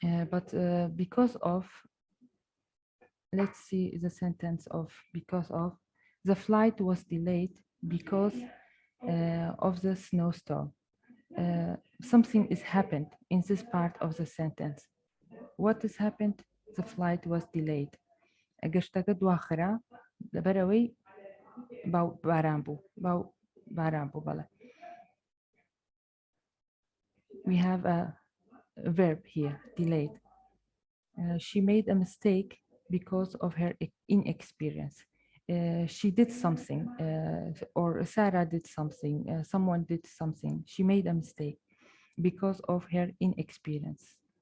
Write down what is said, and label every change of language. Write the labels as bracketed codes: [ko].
[en] But because of, let's see the sentence of because of, the flight was delayed because of the snowstorm. Something is happened in this part of the sentence. What has happened? The flight was delayed. [ckb] گەشتەکە دواخرا لەبەرەوەی باران بوو. بەڵێ. [en] We have a verb here, delayed. She made a mistake because of her inexperience. she did something, or Sarah did something, someone did something. She made a mistake because of her inexperience.